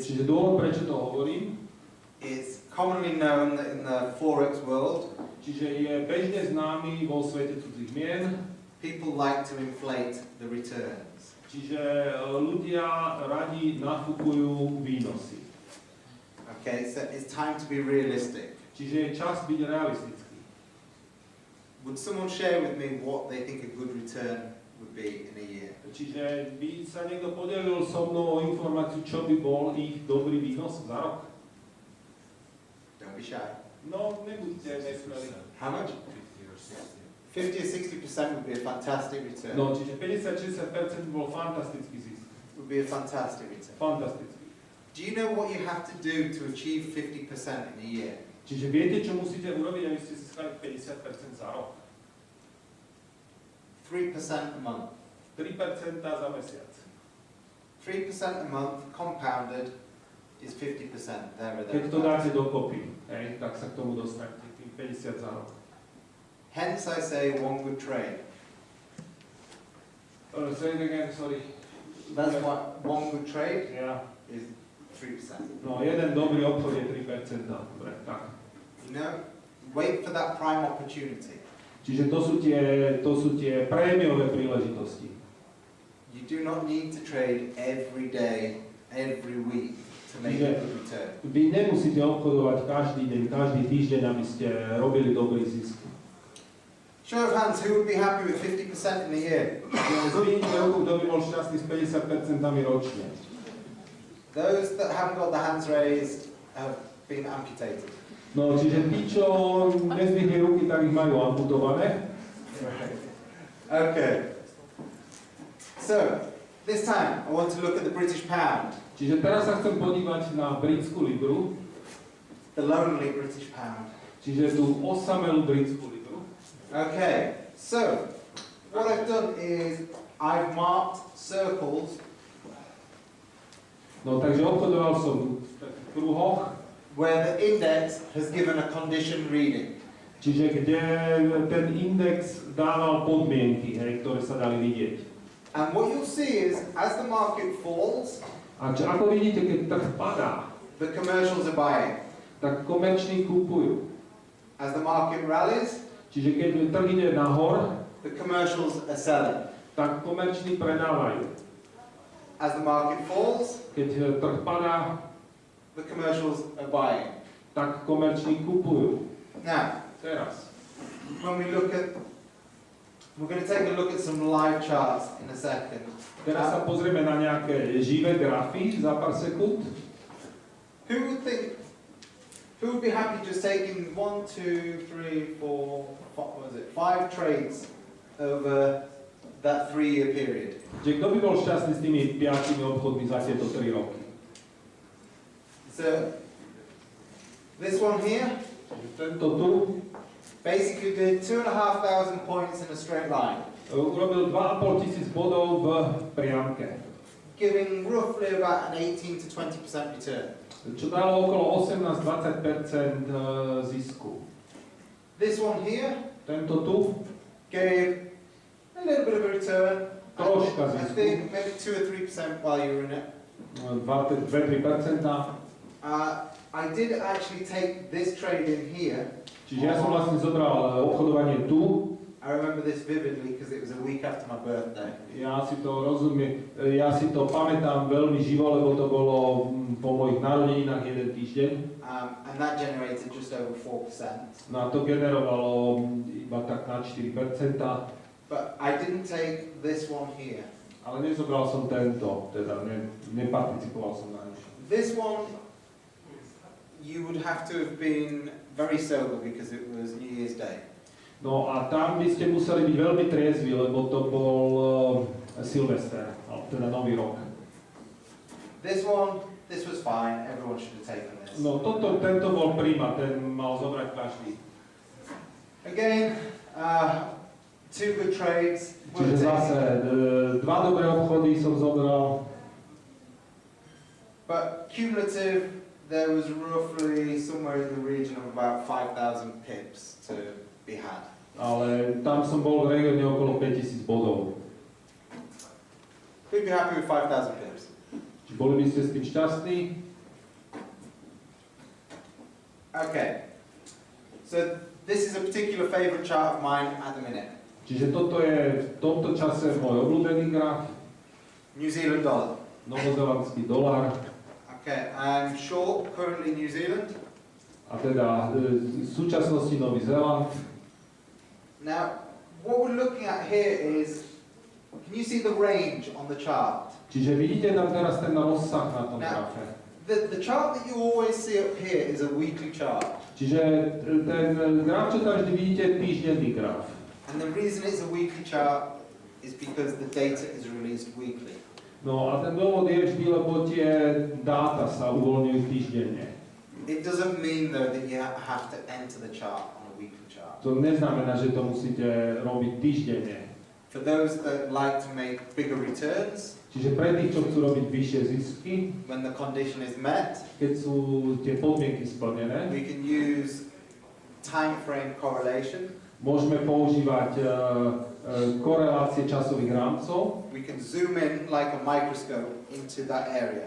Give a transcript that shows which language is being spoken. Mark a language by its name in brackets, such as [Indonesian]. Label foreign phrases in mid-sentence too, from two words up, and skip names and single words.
[Slovak] Čiže dôvod, prečo to hovorím, [English] it's commonly known that in the Forex world, [Slovak] čiže je bežne známy vo svete cudzích mien, [English] people like to inflate the returns. [Slovak] čiže ľudia radi nafúkujú výnosy. [English] Okay, so it's time to be realistic. [Slovak] Čiže je čas byť realistický. [English] Would someone share with me what they think a good return would be in a year? [Slovak] Čiže by sa niekto podelil so mnou o informáciu, čo by bol ich dobrý výnos za rok? [English] Don't be shy. [Slovak] No, nebuďte nesmelí. [English] How much? 50 or 60% would be a fantastic return. [Slovak] No, čiže 50-60% bol fantastický zisk. [English] Would be a fantastic return. [Slovak] Fantastický. [English] Do you know what you have to do to achieve 50% in a year? [Slovak] Čiže viete, čo musíte urobiť, aby ste získali 50% za rok? [English] 3% a month. [Slovak] 3% za mesiac. [English] 3% a month compounded is 50%. There or [Slovak] Keď to [English] there. [Slovak] dáte dokopy, hej, tak sa k tomu dostanete, tým 50 za rok. [English] Hence I say one good trade. Say it again, sorry. That's what one good trade [Slovak] Ja. [English] is 3%. [Slovak] No, jeden dobrý obchod je 3%. Dobre, tak. [English] You know, wait for that prime opportunity. [Slovak] Čiže to sú tie prémiové príležitosti. [English] You do not need to trade every day, every week to make a good return. [Slovak] Vy nemusíte obchodovať každý deň, každý týždeň, aby ste robili dobrý zisk. [English] Show of hands, who would be happy with 50% in a year? [Slovak] Zvíňte ruku, kto by bol šťastný s 50% ročne. [English] Those that haven't got the hands raised have been amputated. [Slovak] No, čiže tí, čo nezdvihli ruky, tak ich majú amputované. [English] Okay. So, this time I want to look at the British pound. [Slovak] Čiže teraz sa chcem podívať na britskú libru, [English] The lonely British pound. [Slovak] čiže tú osamelú britskú libru. [English] Okay, so what I've done is I've marked circles [Slovak] No, takže obchodoval som v takých kruhoch, [English] where the index has given a condition reading. [Slovak] čiže kde ten index dával podmienky, hej, ktoré sa dali vidieť. [English] And what you'll see is as the market falls, [Slovak] A ako vidíte, keď trh padá, [English] the commercials are buying. [Slovak] tak komerční kúpujú. [English] As the market rallies, [Slovak] Čiže keď trh ide nahor, [English] the commercials are selling. [Slovak] tak komerční predávajú. [English] As the market falls, [Slovak] Keď trh padá, [English] the commercials are buying. [Slovak] tak komerční kúpujú. [English] Now, [Slovak] Teraz. [English] when we look at, we're going to take a look at some live charts in a second. [Slovak] Teraz sa pozrieme na nejaké živé grafy za pár sekúnd. [English] Who would think, who would be happy just taking 1, 2, 3, 4, what was it, 5 trades over that 3-year period? [Slovak] Čiže kto by bol šťastný s tými 5 obchodmi za tieto 3 roky? [English] So, this one here [Slovak] Tento tu [English] basically did 2,500 points in a straight line, [Slovak] urobil 2,5 tisíc bodov v priamke, [English] giving roughly about an 18 to 20% return. [Slovak] čo dalo okolo 18-20% zisku. [English] This one here [Slovak] Tento tu [English] gave a little bit of a return. [Slovak] troška [English] I [Slovak] zisku, [English] think maybe 2 or 3% while you were in it. [Slovak] 2-3%. [English] I did actually take this trade in here. [Slovak] Čiže ja som vlastne zobral obchodovanie tu. [English] I remember this vividly because it was a week after my birthday. [Slovak] Ja si to rozumiem, ja si to pamätám veľmi živo, lebo to bolo po mojich narodeninách jeden týždeň. [English] And that generated just over 4%. [Slovak] No a to generovalo iba tak na 4%. [English] But I didn't take this one here. [Slovak] Ale nezobral som tento, teda neparticipoval som na nič. [English] This one, you would have to have been very sober because it was New Year's Day. [Slovak] No a tam by ste museli byť veľmi triezvi, lebo to bol Silvester, teda Nový rok. [English] This one, this was fine, everyone should have taken this. [Slovak] No tento bol príma, ten mal zobrať každý. [English] Again, two good trades. [Slovak] Čiže zase dva dobré obchody som zobral. [English] But cumulative, there was roughly somewhere in the region of about 5,000 pips to be had. [Slovak] Ale tam som bol v regióne okolo 5000 bodov. [English] We'd be happy with 5,000 pips. [Slovak] Či boli by ste s tým šťastní? [English] Okay. So this is a particular favorite chart of mine at the minute. [Slovak] Čiže toto je v tomto čase môj obľúbený graf. [English] New Zealand dollar. [Slovak] Novozélandský dolár. [English] Okay, I'm short currently New Zealand. [Slovak] A teda v súčasnosti Nový Zéland. [English] Now, what we're looking at here is, can you see the range on the chart? [Slovak] Čiže vidíte tam teraz ten rozsah na tom [English] Now, [Slovak] grafe. [English] the chart that you always see up here is a weekly chart. [Slovak] Čiže ten graf, čo tam vždy vidíte, je týždenný graf. [English] And the reason it's a weekly chart is because the data is released weekly. [Slovak] No a ten dôvod je vždy, lebo tie dáta sa uvoľňujú týždenne. [English] It doesn't mean though that you have to enter the chart on a weekly chart. [Slovak] To neznamená, že to musíte robiť týždenne. [English] For those that like to make bigger returns, [Slovak] Čiže pre tých, čo chcú robiť vyššie zisky, [English] when the condition is met, [Slovak] keď sú tie podmienky splnené, [English] we can use time frame correlation. [Slovak] môžeme používať korelácie časových rámcov [English] We can zoom in like a microscope into that area